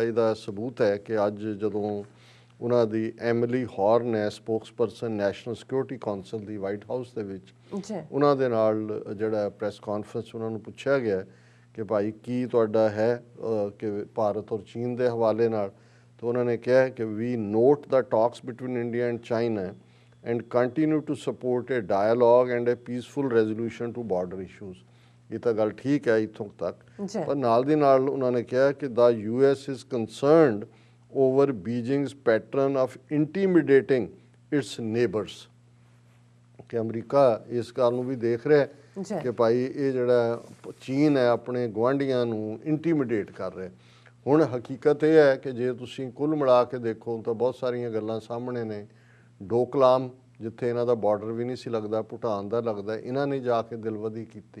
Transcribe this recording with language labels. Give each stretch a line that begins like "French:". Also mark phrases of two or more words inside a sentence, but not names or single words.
Punjabi: ਇਹਦਾ ਸਬੂਤ ਹੈ ਕਿ ਅੱਜ ਜਦੋਂ ਉਹਨਾਂ ਦੀ ਐਮਿਲੀ ਹੌਰਨ ਹੈ, ਸਪੋਕਸਪਰਸਨ ਨੈਸ਼ਨਲ ਸਿਕਿਉਰਿਟੀ ਕੌਂਸਲ ਦੀ, ਵਾਈਟ ਹਾਊਸ ਦੇ ਵਿੱਚ ਉਹਨਾਂ ਦੇ ਨਾਲ ਜਿਹੜਾ
English: press conference
Punjabi: ਉਹਨਾਂ ਨੂੰ ਪੁੱਛਿਆ ਗਿਆ ਕਿ ਭਾਈ ਕੀ ਤੁਹਾਡਾ ਹੈ ਕਿ ਭਾਰਤ ਔਰ ਚੀਨ ਦੇ ਹਵਾਲੇ ਨਾਲ, ਤਾਂ ਉਹਨਾਂ ਨੇ ਕਿਹਾ ਕਿ
English: We note the talks between India and China and continue to support a dialogue and a peaceful resolution to border issues।
Punjabi: ਇਹ ਤਾਂ ਗੱਲ ਠੀਕ ਹੈ ਇੱਥੋਂ ਤੱਕ, ਪਰ ਨਾਲ ਦੀ ਨਾਲ ਉਹਨਾਂ ਨੇ ਕਿਹਾ ਕਿ
English: the US is concerned over Beijing's pattern of intimidating its neighbors।
Punjabi: ਕਿ ਅਮਰੀਕਾ ਇਸ ਗੱਲ ਨੂੰ ਵੀ ਦੇਖ ਰਿਹਾ ਕਿ ਭਾਈ ਇਹ ਜਿਹੜਾ ਚੀਨ ਹੈ ਆਪਣੇ ਗੁਆਂਢੀਆਂ ਨੂੰ ਇੰਟੀਮੀਡੇਟ ਕਰ ਰਿਹਾ। ਹੁਣ ਹਕੀਕਤ ਇਹ ਹੈ ਕਿ ਜੇ ਤੁਸੀਂ ਕੁੱਲ ਮਿਲਾ ਕੇ ਦੇਖੋ ਤਾਂ ਬਹੁਤ ਸਾਰੀਆਂ ਗੱਲਾਂ ਸਾਹਮਣੇ ਨੇ। ਡੋਕਲਾਮ ਜਿੱਥੇ ਇਹਨਾਂ ਦਾ ਬਾਰਡਰ ਵੀ ਨਹੀਂ ਸੀ ਲੱਗਦਾ, ਭੂਟਾਨ ਦਾ ਲੱਗਦਾ, ਇਹਨਾਂ ਨੇ ਜਾ ਕੇ ਦਿਲਵਦੀ ਕੀਤੀ।